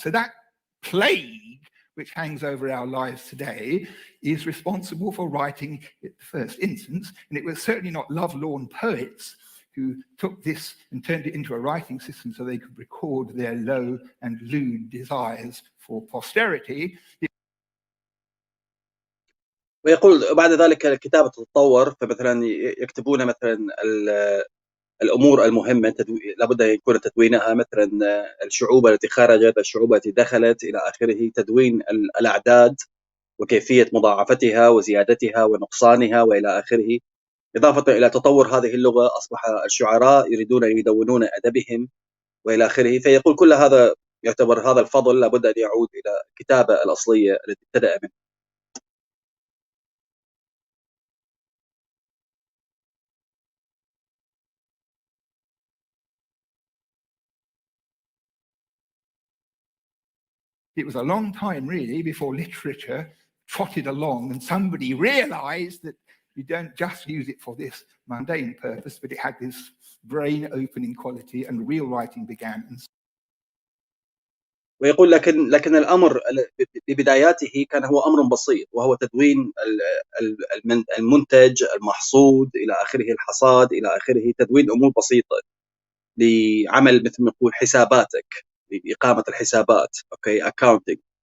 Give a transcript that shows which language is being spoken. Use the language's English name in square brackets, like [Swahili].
[English] So that plague which hangs over our lives today is responsible for writing it the first instance. And it was certainly not lovelorn poets who took this and turned it into a writing system so they could record their low and lewd desires for posterity. [Arabic] ويقول بعد ذلك الكتابة تتطور، فمثلا يكتبون مثلا الأمور المهمة لابد يكون تدوينها، مثلا الشعوب التي خرجت، الشعوب التي دخلت إلى آخره، تدوين الأعداد وكيفية مضاعفتها وزيادتها ونقصانها وإلى آخره. إضافة إلى تطور هذه اللغة أصبح الشعراء يريدون أن يدونون أدبهم وإلى آخره. فيقول كل هذا يعتبر هذا الفضل لابد أن يعود إلى الكتابة الأصلية التي ابتدأ منها. [English] It was a long time, really, before literature trotted along and somebody realized that you don't just use it for this mundane purpose, but it had this brain-opening quality, and real writing began. [Arabic] ويقول لكن الأمر ببداياته كان هو أمر بسيط، وهو تدوين المنتج، المحصود إلى آخره، الحصاد إلى آخره، تدوين أمور بسيطة لعمل مثل ما نقول حساباتك، لإقامة الحسابات، أوكي، accounting.